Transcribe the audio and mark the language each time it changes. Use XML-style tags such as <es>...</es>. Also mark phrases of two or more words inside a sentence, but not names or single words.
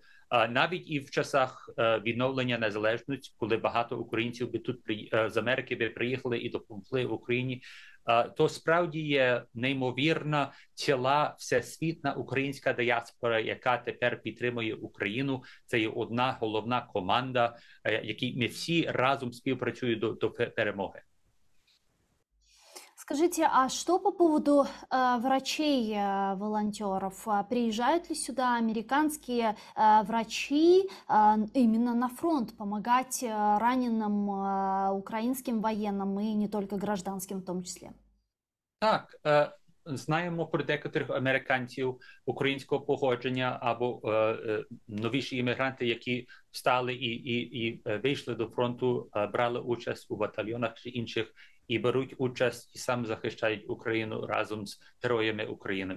<uk>Навіть і в часах відновлення незалежності, коли багато українців би тут з Америки би приїхали і допомогли в Україні, то справді є неймовірна ціла всесвітня українська діаспора, яка тепер підтримує Україну. Це є одна головна команда, якій ми всі разом співпрацюємо до перемоги.</uk> <ru>Скажите, а что по поводу врачей-волонтеров? Приезжают ли сюда американские врачи именно на фронт помогать раненым украинским военным и не только гражданским в том числе?</ru> <uk>Так, знаємо про декотрих американців українського походження або новіші іммігранти, які встали і вийшли до фронту, брали участь у батальйонах чи інших, і беруть участь і сам захищають Україну разом з героями України.</uk>